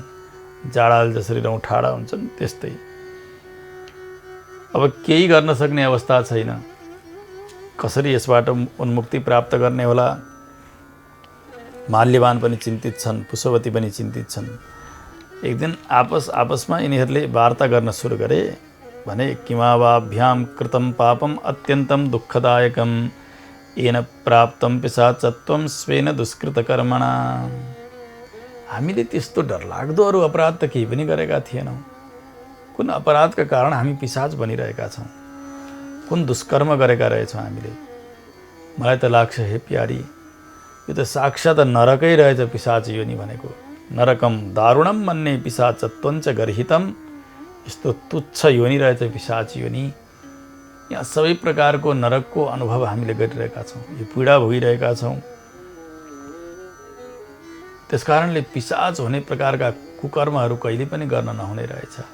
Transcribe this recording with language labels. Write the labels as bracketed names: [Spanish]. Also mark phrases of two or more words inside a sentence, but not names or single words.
[Nepali] जाडाले जसरी रौँ ठाडा हुन्छन् त्यस्तै। अब केही गर्न सक्ने अवस्था छैन। कसरी यसबाट उन्मुक्ति प्राप्त गर्ने होला? माल्यवान पनि चिन्तित छन्, पुष्पवती पनि चिन्तित छन्। एक दिन आपसमा यिनीहरूले वार्ता गर्न सुरु गरे। [Sanskrit] भने किमावाभ्याम कृतम पापम अत्यन्तम दुःखदायकम येन प्राप्तं पिशाचत्वं स्वेन दुष्कृतकर्मणा। [Nepali] हामीले त्यस्तो डरलाग्दो अरू अपराध त केही पनि गरेका थिएनौँ। कुन अपराधका कारण हामी पिशाच बनिरहेका छौँ? कुन दुष्कर्म गरेका रहेछौँ हामीले? मलाई त लाग्छ हे प्यारी, यो त साक्षात् नरकै रहेछ पिशाच योनि भनेको। [Sanskrit] नरकम दारुणम मन्ने पिशाचत्वञ्च गर्हितम। [Nepali] यस्तो तुच्छ योनि रहेछ पिशाच योनि। यहाँ सबै प्रकारको नरकको अनुभव हामीले गरिरहेका छौँ, यो पीडा भोगिरहेका छौँ। त्यसकारणले पिशाच हुने प्रकारका कुकर्महरू कहिले पनि गर्न नहुने रहेछ।